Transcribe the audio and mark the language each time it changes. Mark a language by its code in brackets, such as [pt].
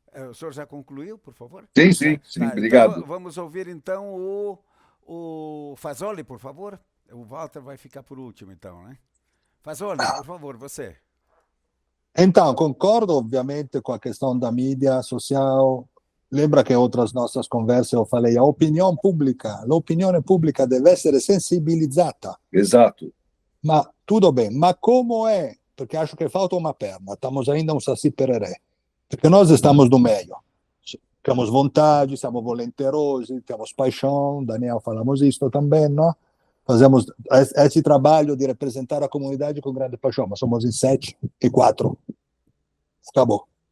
[pt] O senhor já concluiu, por favor? Sim, Tá, obrigado. Então, vamos ouvir então o Fasoli, por favor. O Walter vai ficar por último, então, né? Fasoli, por favor, você. Então, concordo ovviamente com a questão da mídia social. Lembra che outras nossas conversas eu falei, [it] l'opinione pubblica deve essere sensibilizzata. [pt] Exato. Ma tudo bem, ma como é? Porque acho que falta uma perna, estamos ainda um saci pereré. Porque nós estamos no meio. Temos vontade, [it] siamo volenterosi, [pt] temos paixão, Daniel, falamos isto também, não? Fazemos esse trabalho de representar a comunidade com grande paixão, mas somos em 7 e 4. Acabou.